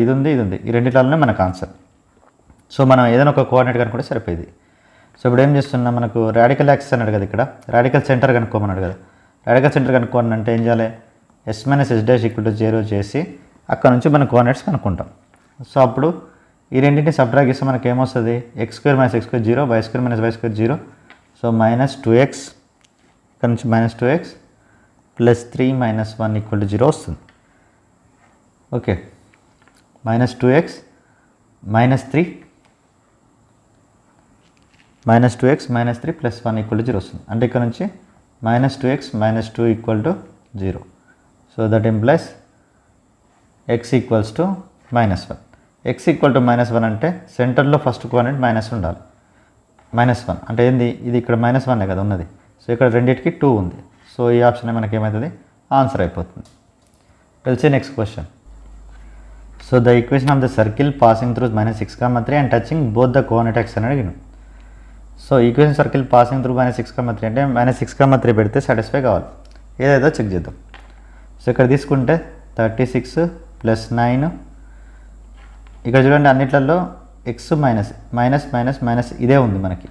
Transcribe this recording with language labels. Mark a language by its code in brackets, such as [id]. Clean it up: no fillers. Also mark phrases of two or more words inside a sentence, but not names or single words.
[te] ఇది ఉంది, ఇది ఉంది, ఈ రెండిట్లలోనే మనకు ఆన్సర్. సో మనం ఏదైనా ఒక కోఆర్డినేట్ కనుక్కుంటే సరిపోయింది. సో ఇప్పుడు ఏం చేస్తున్నాం, మనకు [en] radical axis [te] అన్నాడు కదా, ఇక్కడ [en] radical center [te] కనుక్కోమన్నాడు కదా. [en] radical center [te] కనుక్కోండి అంటే ఏం చేయాలి s - s' = 0 చేసి అక్కడ నుంచి మనం కోఆర్డినేట్స్ కనుక్కుంటాం. సో అప్పుడు ఈ రెండింటిని సబ్ట్రాక్ట్ చేస్తే మనకి ఏమొస్తుంది x² - x² 0, y² - y² 0. సో -2x ఇక్కడ నుంచి -2x + 3 - 1 = 0 వస్తుంది. ఓకే, -2x -3 -2x -3 + 1 = 0 వస్తుంది. అంటే ఇక్కడ నుంచి -2x - 2 = 0. [en] so that implies x equals to -1. x equal to -1 [te] అంటే సెంటర్లో [en] first coordinate [te] మైనస్ ఉండాలి. -1 అంటే ఏంది, ఇది ఇక్కడ -1 కదా ఉన్నది. సో ఇక్కడ రెండింటికి 2 ఉంది. సో ఈ ఆప్షన్ మనకి ఏమవుతుంది, ఆన్సర్ అయిపోతుంది. [en] వెల్సీ next question. So the equation of the circle passing through -6,3 and touching both the coordinate x [te] అని అడిగిన. సో [en] equation circle passing through -6,3 [te] అంటే -6,3 పెడితే సాటిస్ఫై కావాలి. ఏదైతే చెక్ చేద్దాం. సో ఇక్కడ తీసుకుంటే 36 + 9, ఇక్కడ చూడండి అన్నిట్లలో [en] x minus [te] ఇదే ఉంది మనకి.